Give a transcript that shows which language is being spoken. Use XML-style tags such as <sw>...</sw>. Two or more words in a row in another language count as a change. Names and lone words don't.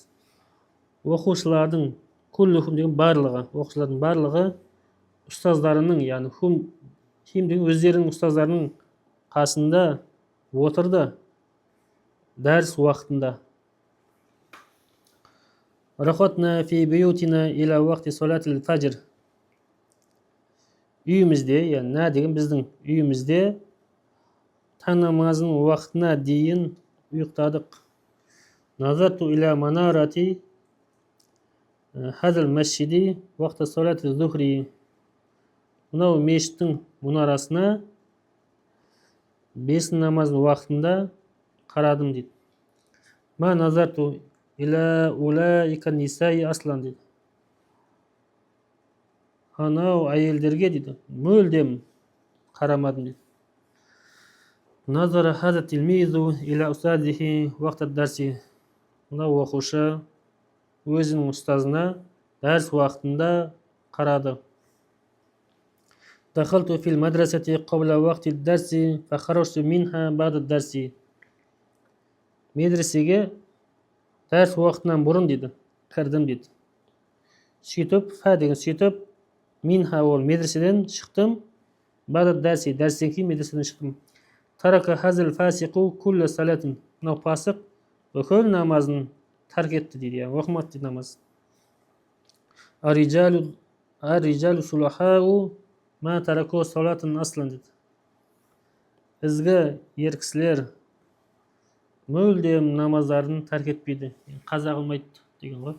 <kk>Оқушылардың куллухум деген барлығы, оқушылардың барлығы ұстаздарының, яғни хим деген өздерінің ұстаздарының қасында отырды. дәріс уақытында.</kk> <ar>رقدنا في بيوتنا إلى وقت صلاة الفجر.</ar> <kk>Үйімізде, яғни нә деген біздің үйімізде таң намазының уақытына дейін ұйықтадық.</kk> <ar>نظرت إلى منارة هذا المسجد وقت صلاة الظهر.</ar> <kk>Мынау мешіттің мұнарасына бесін намазының уақытында қарадым дейді.</kk> <ar>ما نظرت إلى أولئك النساء أصلا дейді.</ar> <kk>Анау әйелдерге дейді, мүлдем қарамадым дейді.</kk> <ar>نظر هذا التلميذ إلى أستاذه وقت الدرس.</ar> <kk>Мынау оқушы өзінің ұстазына дәріс уақытында қарады.</kk> <ar>دخلت في المدرسة قبل وقت الدرس فخرجت منها بعد الدرس.</ar> <kk>Медресеге дәріс уақытынан бұрын дейді, кірдім дейді. Сөйтіп, сөйтіп, минха ол медреседен шықтым,</kk> <ar>بعد الدرس,</ar> <kk>дәрістен кейін медреседен шықтым.</kk> <ar>ترك هذا الفاسق كل صلاة.</ar> <kk>Мынау пасық бүкіл намазын тәрк етті дейді, оқымады дейді намаз.</kk> <ar>الرجال الصلحاء ما تركوا صلاة أصلا дейді.</ar> <kk>Ізгі еркісілер мүлдем намаздарын тәрк етпейді, қаза қылмайды деген ғой.</kk>